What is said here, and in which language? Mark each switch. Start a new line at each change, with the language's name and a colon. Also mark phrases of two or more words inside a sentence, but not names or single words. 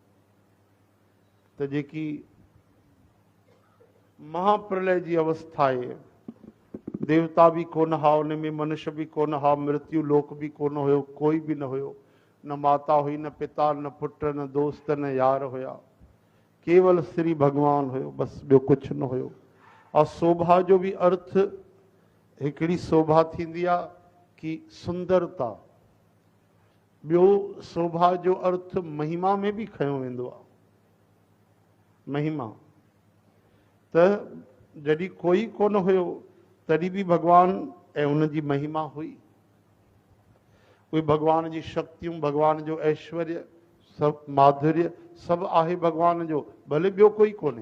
Sindhi: त जेकी महाप्रलय जी अवस्था आहे, देवता भी कोन हा उन में, मनुष्य भी कोन हा, मृत्यु लोक भी कोन हुयो, कोई भी न हुयो, न माता हुई, न पिता, न पुट, न दोस्त, न यार हुया, केवल श्री भगवान हुयो, बस ॿियो कुझु न हुयो। और शोभा जो भी अर्थ हिकिड़ी शोभा थींदी आहे कि सुंदरता, ॿियो शोभा जो अर्थ महिमा में भी खयो वेंदो आहे। महिमा त जॾहिं कोई कोन हुयो तॾहिं भी भगवान ऐं उन जी महिमा हुई। उहे भगवान जी शक्तियूं, भगवान जो ऐश्वर्य, सभु माधुर्य सभु आहे भगवान जो, भले ॿियो कोई कोन्हे।